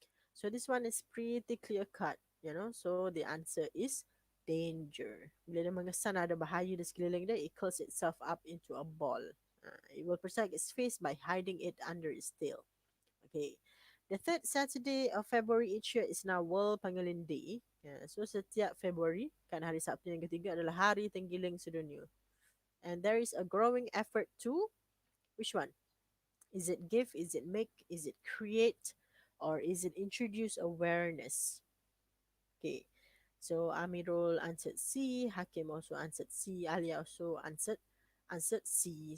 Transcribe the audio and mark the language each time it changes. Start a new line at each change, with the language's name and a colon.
English: So this one is pretty clear cut, you know. So the answer is danger.
Malay: Bila dia mengesan ada bahaya di sekeliling dia,
English: it curls itself up into a ball. It will protect its face by hiding it under its tail. Okay. The third Saturday of February each year is now World Pangolin Day.
Malay: So setiap Februari, kan hari Sabtu yang ketiga adalah Hari Tenggiling Sedunia.
English: And there is a growing effort to, which one? Is it give? Is it make? Is it create? Or is it introduce awareness? Okay. So Amirul answered C, Hakim also answered C, Alia also answered C.